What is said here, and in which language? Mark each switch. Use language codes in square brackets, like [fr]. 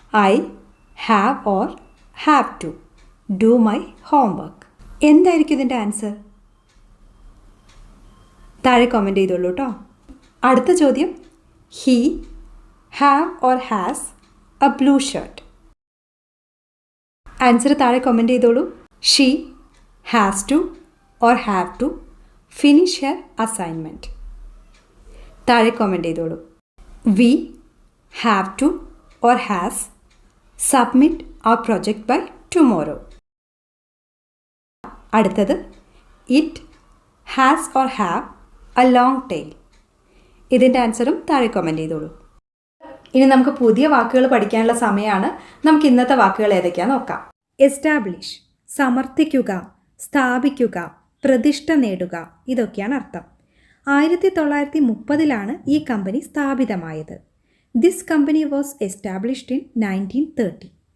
[en] I have or have to do my homework. [ml] എന്തായിരിക്കും ഇതിൻ്റെ answer? താഴെ കമൻറ്റ് ചെയ്തോളൂ കേട്ടോ. അടുത്ത ചോദ്യം, [en] He have or has a blue shirt. [ml] Answer താഴെ കമൻറ്റ് ചെയ്തോളൂ. [en] She has to or have to finish her assignment. [ml] താഴെ കമൻറ്റ് ചെയ്തോളൂ. [en] We have to or has submit our project by tomorrow. [ml] അടുത്തത്, [en] it has or have a long tail. [ml] ഇതിൻ്റെ ആൻസറും താഴെ comment ചെയ്തോളൂ. ഇനി നമുക്ക് പുതിയ വാക്കുകൾ പഠിക്കാനുള്ള സമയമാണ്. നമുക്ക് ഇന്നത്തെ വാക്കുകൾ ഏതൊക്കെയാണെന്ന് നോക്കാം. എസ്റ്റാബ്ലിഷ്, സമർത്ഥിക്കുക, സ്ഥാപിക്കുക, പ്രതിഷ്ഠ നേടുക, ഇതൊക്കെയാണ് അർത്ഥം. [en] 1930 [ml] ഈ കമ്പനി സ്ഥാപിതമായത്. [en] This company was established in 1930.